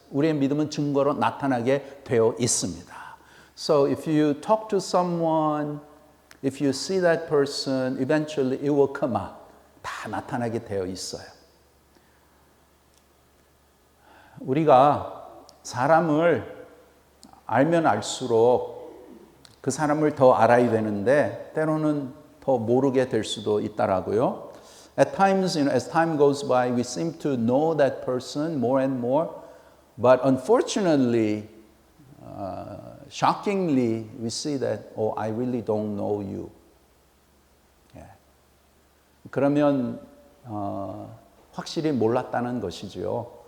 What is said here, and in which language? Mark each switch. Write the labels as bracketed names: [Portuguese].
[Korean] 우리의 믿음은 증거로 나타나게 되어 있습니다. [English] So if you talk to someone, if you see that person, eventually it will come out. [Korean] 다 나타나게 되어 있어요. 우리가 사람을 알면 알수록 그 사람을 더 알아야 되는데 때로는 더 모르게 될 수도 있더라고요. [English] At times, as time goes by, we seem to know that person more and more, but unfortunately, shockingly, we see that, oh, I really don't know you. [Korean] 그러면 확실히 몰랐다는 것이죠.